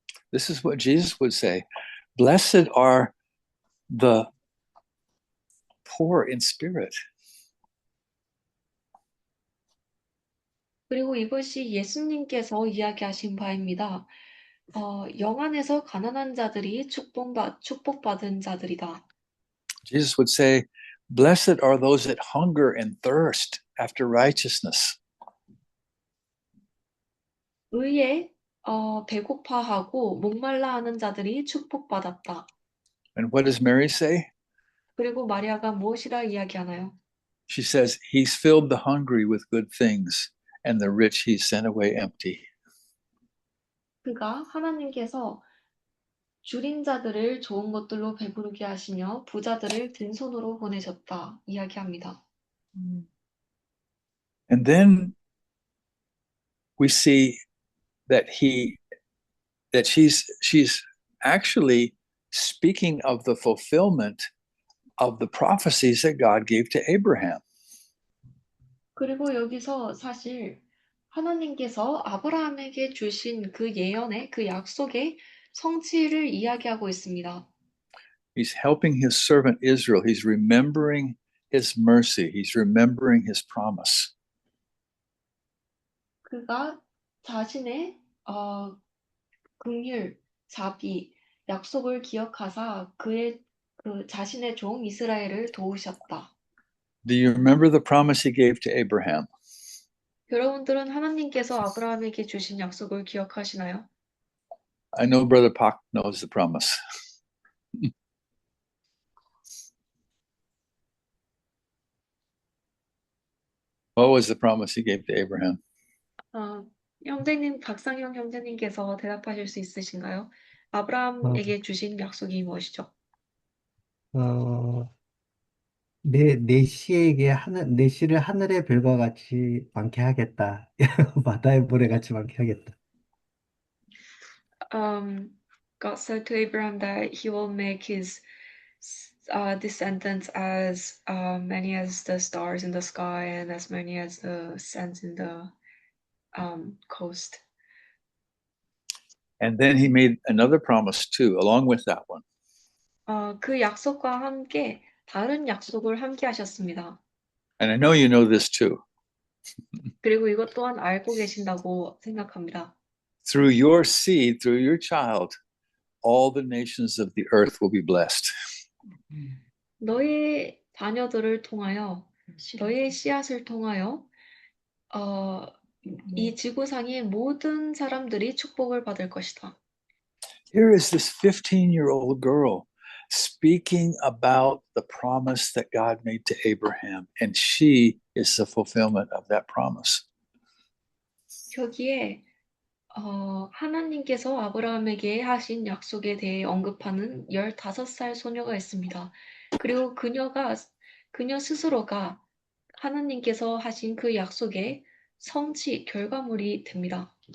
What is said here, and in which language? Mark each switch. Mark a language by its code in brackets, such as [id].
[en] This is what Jesus would say. Blessed are the poor in spirit. [ko] 그리고 이것이 예수님께서 이야기하신 바입니다. 영안에서 가난한 자들이 축복받은 자들이다. [en] Jesus would say, blessed are those that hunger and thirst after righteousness. [ko] 의에 배고파하고 목말라 하는 자들이 축복받았다. [en] And what does Mary say? [ko] 그리고 마리아가 무엇이라 이야기하나요? [en] She says, he's filled the hungry with good things, and the rich he's sent away empty. [ko] 그가 하나님께서 줄인 자들을 좋은 것들로 배부르게 하시며 부자들을 빈손으로 보내셨다 이야기합니다. [en] And then we see that she's actually speaking of the fulfillment of the prophecies that God gave to Abraham. [ko] 그리고 여기서 사실 하나님께서 아브라함에게 주신 그 예언의 그 약속의 성취를 이야기하고 있습니다. [en] He's helping his servant Israel. He's remembering his mercy. He's remembering his promise. [ko] 그가 자신의 긍휼, 자비, 약속을 기억하사 그 자신의 종 이스라엘을 도우셨다. [en] Do you remember the promise he gave to Abraham? [ko] 여러분들은 하나님께서 아브라함에게 주신 약속을 기억하시나요? [en] I know Brother Pak knows the promise. What was the promise he gave to Abraham? [ko] 형제님, 박상영 형제님께서 대답하실 수 있으신가요? 아브라함에게 주신 약속이 무엇이죠? 어, 내 씨를 하늘의 별과 같이 많게 하겠다. 바다의 모래 같이 많게 하겠다. [en] God said to Abraham that he will make his descendants as many as the stars in the sky and as many as the sands in the coast. And then he made another promise too, along with that one. [ko] 그 약속과 함께 다른 약속을 함께 하셨습니다. [en] And I know you know this too. [ko] 그리고 이것 또한 알고 계신다고 생각합니다. [en] Through your seed, through your child, all the nations of the earth will be blessed. [ko] 너의 자녀들을 통하여, 너의 씨앗을 통하여 이 지구상의 모든 사람들이 축복을 받을 것이다. [en] Here is this 15-year-old girl speaking about the promise that God made to Abraham, and she is the fulfillment of that promise. [ko] 여기에 하나님께서 아브라함에게 하신 약속에 대해 언급하는 15살 소녀가 있습니다. 그리고 그녀 스스로가 하나님께서 하신 그 약속의 성취, 결과물이 됩니다.